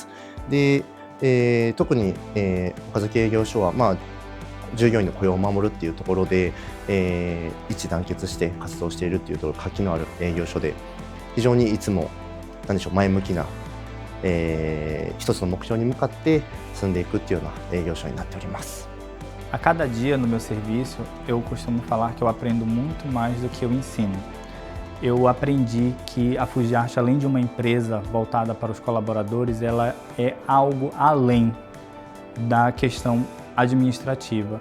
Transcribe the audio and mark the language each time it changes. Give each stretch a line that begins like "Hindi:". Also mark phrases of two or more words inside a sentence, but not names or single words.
Japanese: で、特に、岡崎営業所は、従業員の雇用を守るっていうところで、一致団結して活動しているっていうところ、活気のある営業所で、非常にいつも前向きな、一つの目標に向かって進んでいくっていうような営業所になっております。
Portuguese: A cada dia no meu serviço, eu costumo falar que eu aprendo muito mais do que eu ensino. Eu aprendi que a Fujiarte, além de uma empresa voltada para os colaboradores, ela é algo além da questão administrativa.